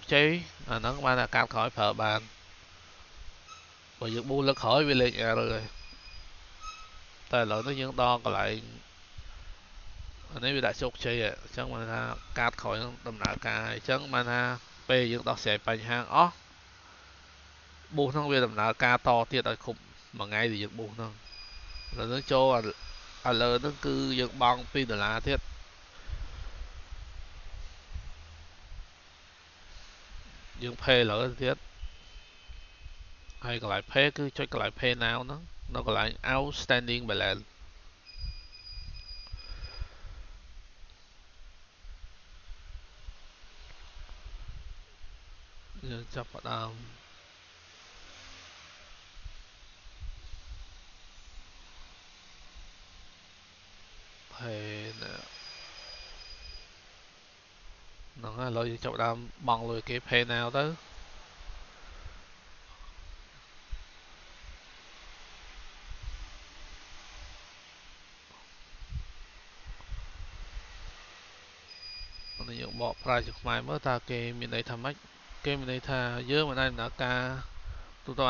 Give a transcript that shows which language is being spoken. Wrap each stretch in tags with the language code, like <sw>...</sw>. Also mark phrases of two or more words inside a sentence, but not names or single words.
<km>ជ័យអាហ្នឹងបានតែកាតក្រោយប្រើបានបើយើងបូសលើកក្រោយវាលេខ error ហើយតែឥឡូវនេះយើងដល់កន្លែងអានេះវាដាក់ជោគជ័យអញ្ចឹងបានថាកាតក្រោយនឹងដំណើរការអញ្ចឹងបានថាពេលយើងដោះស្រាយបញ្ហាអស់បូសហ្នឹងវាដំណើរការតទៀតឲ្យគ្រប់មួយថ្ងៃដែលយើងបូសហ្នឹងឥឡូវនេះចូលឥឡូវហ្នឹងគឺយើងបង់$2ទៀត យើង pay ឥឡូវទៀតហើយកន្លែង pay គឺចុចកន្លែង</km> <en>pay now</en> <km>ហ្នឹងនៅកន្លែង</km> <en>outstanding balance</en> <km>យើងចាប់ផ្ដើមហ្នឹងហើយឥឡូវយើងចាប់ផ្ដើមបង់លុយគេ</km> <en>pay now</en> <km>ទៅ នេះយើងបកប្រែជាខ្មែរមើលតើគេមានន័យថាម៉េចគេមានន័យថាយើងមិនអាចដំណើរការទូទៅ</km>